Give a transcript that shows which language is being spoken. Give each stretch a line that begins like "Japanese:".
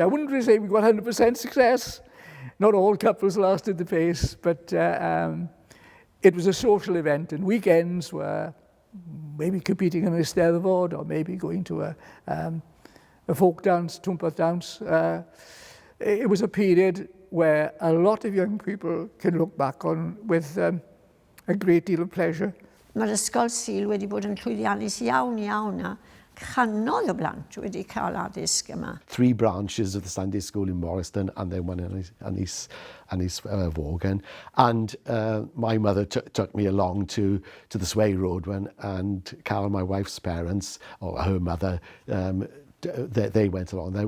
English: I wouldn't really say we got 100% success. Not all couples lasted the pace, but it was a social event, and weekends were maybe competing in an Eisteddfod or maybe going to a folk dance, Twmpath dance. It was a period where a lot of young people can look back on with a great deal of pleasure.
Welsh: Mae'r ysgol Sul wedi bod yn llwyddiannus iawn a canoedd o blant wedi cael addysg yma.
English: 3 branches of the Sunday school in Morriston, and then one in East Vaughan. And my mother took me along to the Sway Road one, and Carol, my wife's parents, or her mother, they went along there.